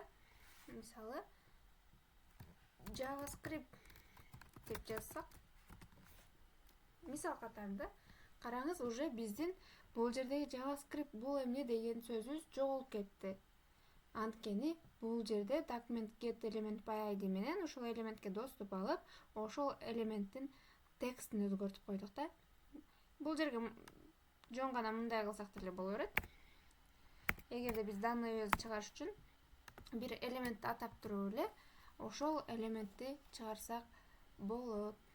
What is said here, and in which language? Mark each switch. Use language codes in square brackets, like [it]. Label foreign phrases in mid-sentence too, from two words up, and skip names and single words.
[ky] Мисалы, JavaScript деп жазсак, мисал катары да, караңыз, уже биздин бул жердеги JavaScript бул эмне деген сөзүбүз жоголуп кетти. Анткени бул жерде [en] document get element by ID [ky] менен ошол элементке доступ алып, ошол элементтин текстин өзгөртүп койдук да. Бул жерге жөн гана мындай кылсак деле боло берет. Эгерде биз данныйыбызды чыгарыш үчүн бир элементти атап туруп эле ошол элементти чыгарсак болот.